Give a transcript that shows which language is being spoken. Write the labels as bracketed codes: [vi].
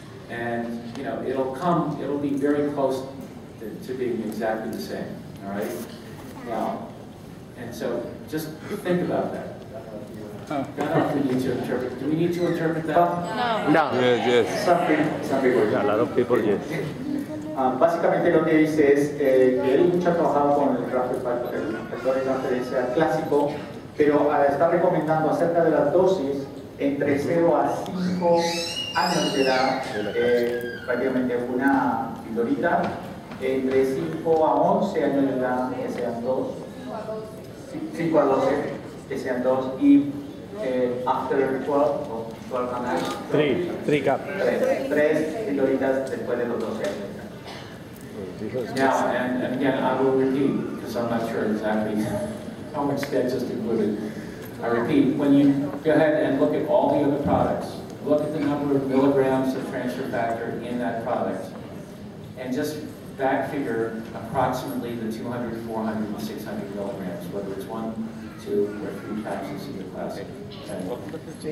[en] And, you know, it'll be very close to being exactly the same, all right? Now, and so just think about that. I don't know if we need to interpret. Do we need to interpret that? No. Yes. Some people, A lot of people, yes. [es] Básicamente lo que dice es que él mucho ha trabajado con el factor de transferencia clásico, pero está recomendando acerca de las dosis entre 0 a 5 años de edad, prácticamente una pildorita, entre 5 a 11 años de edad, que sean 2, 5 a 12, que sean 2, y [en] after 12, [es] o [en] 12 and a half, 3 cups. [es] 3 pildoritas después de los 12 años. [en] Now, and again, I will repeat, because I'm not sure exactly how much that just included. I repeat, when you go ahead and look at all the other products, look at the number of milligrams of transfer factor in that product, and just back figure approximately the 200, 400, and 600 milligrams, whether it's 1, 2, or 3 capsules of the classic. Okay.